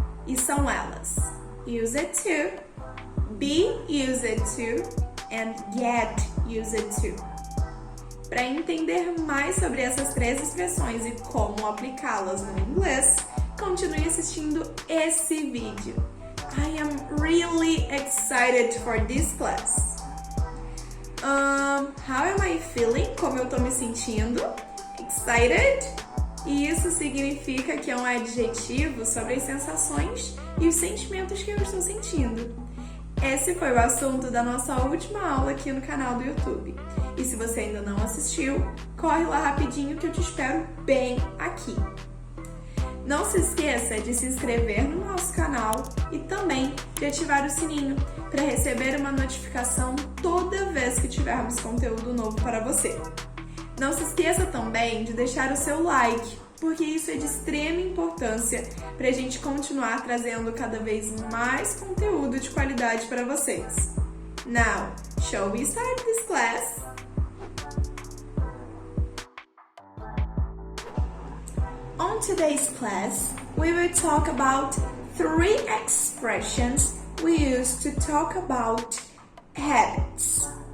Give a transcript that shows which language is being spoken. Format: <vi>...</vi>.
<pt>E são elas</pt> <en>used to, be used to</en> <pt>and get used to. Para entender mais sobre essas 3 expressões e como aplicá-las no inglês, continue assistindo esse vídeo.</pt> <en>I am really excited for this class. How am I feeling?</en> <pt>Como eu tô me sentindo?</pt> <en>Excited?</en> <pt>E isso significa que é um adjetivo sobre as sensações e os sentimentos que eu estou sentindo. Esse foi o assunto da nossa última aula aqui no canal do YouTube. E se você ainda não assistiu, corre lá rapidinho que eu te espero bem aqui. Não se esqueça de se inscrever no nosso canal e também de ativar o sininho para receber uma notificação toda vez que tivermos conteúdo novo para você. Não se esqueça também de deixar o seu like, porque isso é de extrema importância para a gente continuar trazendo cada vez mais conteúdo de qualidade para vocês.</pt> <en>Now, shall we start this class? On today's class, we will talk about 3 expressions we use to talk about habits.</en>